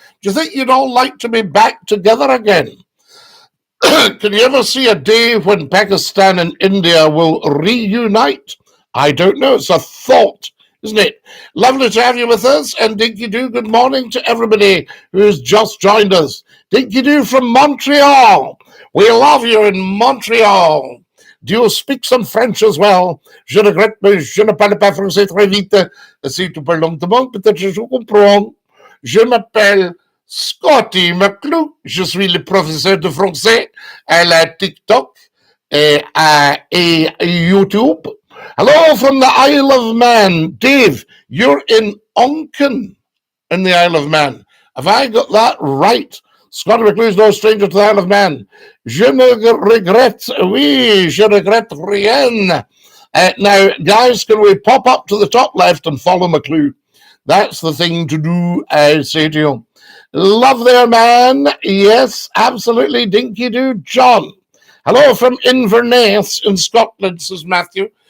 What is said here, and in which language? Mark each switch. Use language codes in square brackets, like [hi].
[en] Do you think you'd all like to be back together again? Can you ever see a day when Pakistan and India will reunite? I don't know. It's a thought, isn't it? Lovely to have you with us. And Dinky-Doo, good morning to everybody who's just joined us. Dinky-Doo from Montreal. We love you in Montreal. Do you speak some French as well? [fr] Je regrette, mais je ne parle pas français très vite. Si tu parles lentement, peut-être je comprends. Je m'appelle Scottie McClue. Je suis le professeur de français à la TikTok et YouTube. [en] Hello from the Isle of Man. Dave, you're in Onken in the Isle of Man. Have I got that right? Scottie McClue's no stranger to the Isle of Man. [fr] Je ne regrette, oui, je regrette rien. [en] Now, guys, can we pop up to the top left and follow McClue? That's the thing to do, I say to you. Love there, man. Yes, absolutely. Dinky-Doo. John. Hello from Inverness in Scotland, says Matthew.